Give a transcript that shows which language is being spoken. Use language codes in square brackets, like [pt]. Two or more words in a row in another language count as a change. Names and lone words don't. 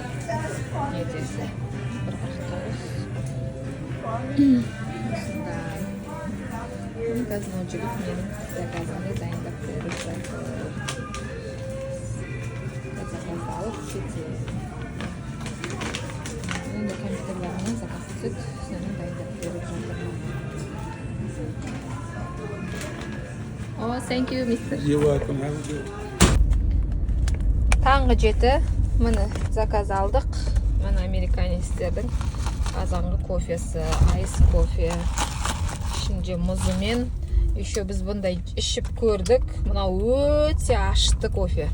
[kk] Нетесі. Бір қырықтауыз. Осындай. Қазір жігіт менің заказымды дайындап беріп жатыр. Заказ алып кетеді. Енді компьютерлеріне заказ түсіп, соны дайындап беріп жатыр. [en] Oh, thank you, mister. You're welcome. Have a good. [kk] Таңғы 7. Міне заказ алдық. Міне американецтердің азанғы кофесі, айс кофе. Ішінде мұзымен. Еще біз бұндай ішіп көрдік. Мына өте ашты кофе.